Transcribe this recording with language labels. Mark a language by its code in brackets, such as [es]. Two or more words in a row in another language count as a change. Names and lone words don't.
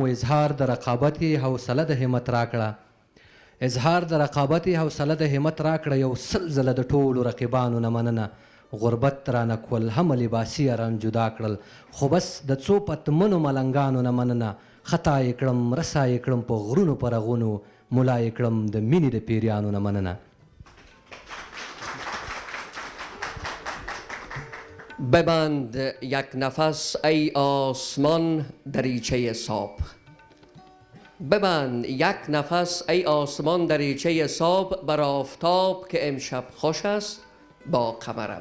[ps] اظهار د رقابت حوصله د همت راکړه، اظهار د رقابت حوصله د همت راکړه، یو سل ځله د ټولو رقیبانو نه مننه. غربت رانه کول هم لباسي ران جدا کړل، خو بس د څو پتمنو ملنګانو نه مننه. خطا یې کړم رسا یې کړم په غرونو په رغونو، ملا یې کړم د مینې د پیریانو نه مننه. [fa] ببند یک نفس ای آسمان دریچه صاف، ببند یک نفس ای آسمان دریچه صاب بر آفتاب که امشب خوش است با قمرم.